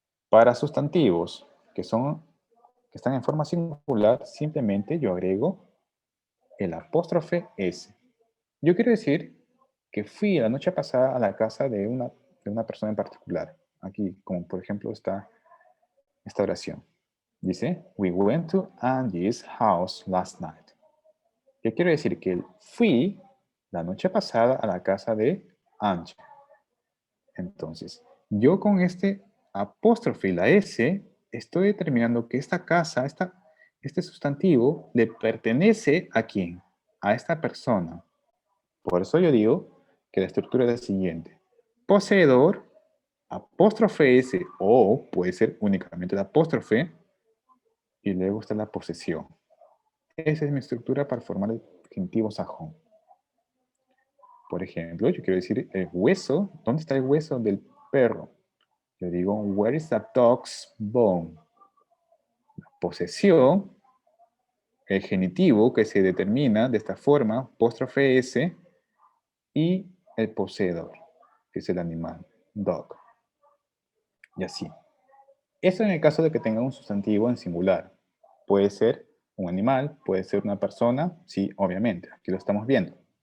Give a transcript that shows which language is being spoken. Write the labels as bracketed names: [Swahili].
[Spanish] Para sustantivos que están en forma singular, simplemente yo agrego el apóstrofe S. Yo quiero decir que fui la noche pasada a la casa de una persona en particular. Aquí, como por ejemplo, está esta oración. [English] Dice, we went to Angie's house last night. [Spanish] Yo quiero decir que fui la noche pasada a la casa de Angie. Entonces, yo con este apóstrofe y la S, estoy determinando que esta casa, este sustantivo, le pertenece ¿a quién? A esta persona. Por eso yo digo que la estructura es la siguiente. Poseedor, apóstrofe S, o puede ser únicamente la apóstrofe, y luego está la posesión. Esa es mi estructura para formar el genitivo sajón. Por ejemplo, yo quiero decir el hueso. ¿Dónde está el hueso del perro? Yo digo, [English] where is the dog's bone? [Spanish] La posesión, el genitivo que se determina de esta forma, apóstrofe S, y el poseedor, que es el animal, dog. Y así. Eso en el caso de que tenga un sustantivo en singular. Puede ser un animal, puede ser una persona, sí, obviamente. Aquí lo estamos viendo.